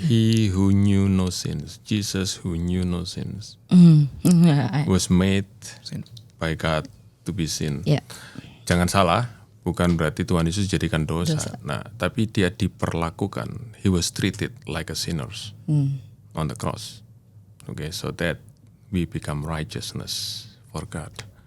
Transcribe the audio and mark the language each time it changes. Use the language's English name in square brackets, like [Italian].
[English] He who knew no sins, Jesus who knew no sins, was made by God to be sin. Yeah. [Indonesian] Jangan salah, bukan berarti Tuhan Yesus jadikan dosa. Nah, tapi dia diperlakukan. [English] He was treated like a sinner on the cross. Okay, so that we become righteousness for God.